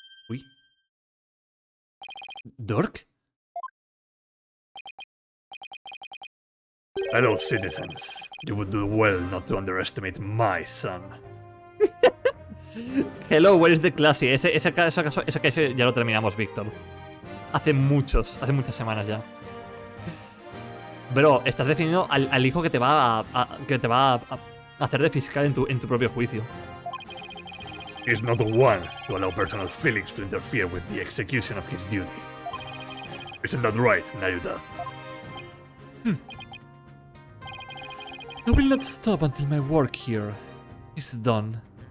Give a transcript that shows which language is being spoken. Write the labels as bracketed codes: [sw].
[en] Uy. Durk? Hello, citizens. You would do well not to underestimate my son. Hello, where is the classy? [es] Ese caso ya lo terminamos, Víctor. Hace muchas semanas ya. Bro, estás definiendo al hijo que te va a hacer de fiscal en tu propio juicio. [en] He's not the one to allow personal feelings to interfere with the execution of his duty. Isn't that right, Nayuta? I will not stop until my work here is done.